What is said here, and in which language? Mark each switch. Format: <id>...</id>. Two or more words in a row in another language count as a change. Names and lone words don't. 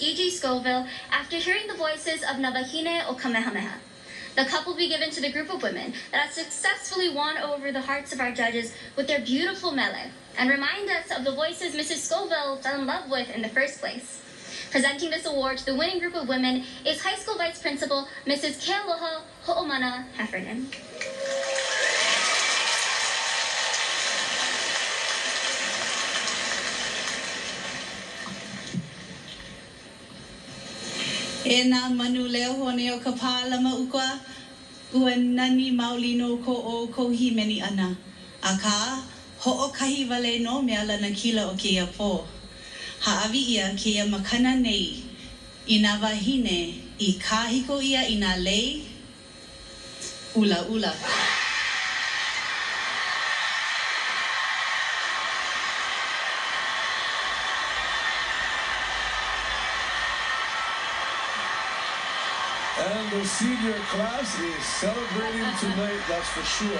<en>E.G. Scoville after hearing the voices of Mahalo o Kamehameha. The cup will be given to the group of women that have successfully won over the hearts of our judges with their beautiful mele and remind us of the voices Mrs. Scoville fell in love with in the first place. Presenting this award to the winning group of women is High School Vice Principal Mrs. Kealoha Ho'omana Heffernan.</en> <haw>E nā manu leo hone o ka pālama ukwa, ua nani maulino ko o kohimeni ana. A ka, ho'o kahi wale no mea lana kila o kia pō. Ha'awi ia kia makana nei, I nā wahine, I kahiko ia I nā lei, ula ula.</haw> <en>And the senior class is celebrating tonight, that's for sure.</en>